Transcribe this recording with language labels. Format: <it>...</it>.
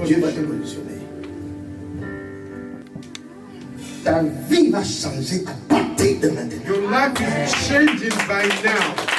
<fr>Dieu va te</fr> <en>position.</en> <fr>positionner. Ta vie va changer à partir de maintenant.</fr> <en>Your life is changing by now.</en>